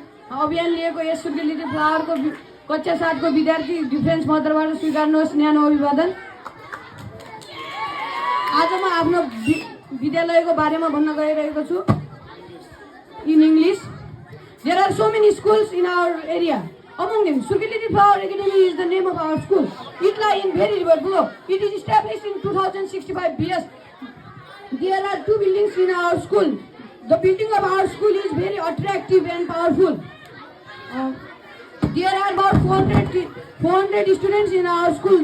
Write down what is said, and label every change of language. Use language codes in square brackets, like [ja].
[ne] अभियान लिएको यस सुर्खेत लिटिल फ्लावरको कक्षा 7 को विद्यार्थी डिफेन्स मदरबाट स्वीकार्नुहोस् न्यानो अभिवादन। आज म आफ्नो विद्यालयको बारेमा भन्न गइरहेको छु [en] In English. There are so many schools in our area. Among them, Sukhit Little Flower Academy is the name of our school. It lies in Bheri River below. It is established in 2065 BS. There are 2 buildings in our school. The building of our school is very attractive and powerful. There are about 400 students in our school.